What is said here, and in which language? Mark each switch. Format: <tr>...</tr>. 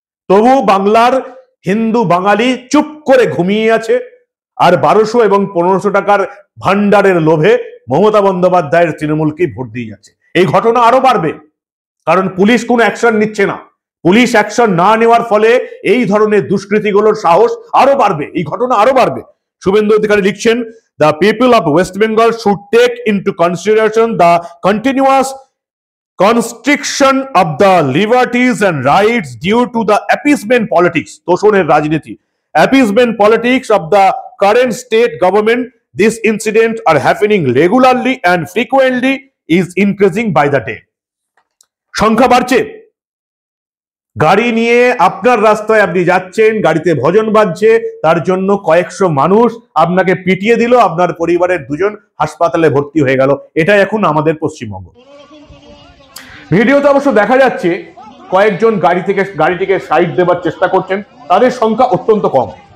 <bn>তবু বাংলার হিন্দু বাঙালি চুপ করে ঘুমিয়ে আছে আর 1200 এবং 1500 টাকার ভান্ডারের লোভে মমতা বন্দ্যোপাধ্যায়ের তৃণমূলকে ভোট দিয়ে যাচ্ছে। এই ঘটনা আরো বাড়বে, কারণ পুলিশ কোনো অ্যাকশন নিচ্ছে না। পুলিশ অ্যাকশন না নেওয়ার ফলে এই ধরনের দুষ্কৃতিগুলোর সাহস আরো বাড়বে, এই ঘটনা আরো বাড়বে। শুভেন্দু অধিকারী লিখছেন,</bn> <en>the people of West Bengal should take into consideration the continuous constriction of the liberties and rights due to the appeasement politics,</en> <bn>তোষণের রাজনীতি,</bn> <en>appeasement politics of the current state government. These incidents are happening regularly and frequently is increasing by the day.</en> <bn>সংখ্যা বাড়ছে। গাড়ি নিয়ে আপনার রাস্তায় আপনি যাচ্ছেন, গাড়িতে ভজন বাজছে, তার জন্য কয়েকশো মানুষ আপনাকে পিটিয়ে দিল, আপনার পরিবারের দুজন হাসপাতালে ভর্তি হয়ে গেল। এটাই এখন আমাদের পশ্চিমবঙ্গ। ভিডিওতে অবশ্য দেখা যাচ্ছে কয়েকজন গাড়িটিকে সাইড দেবার চেষ্টা করছেন, তাদের সংখ্যা অত্যন্ত কম।</bn>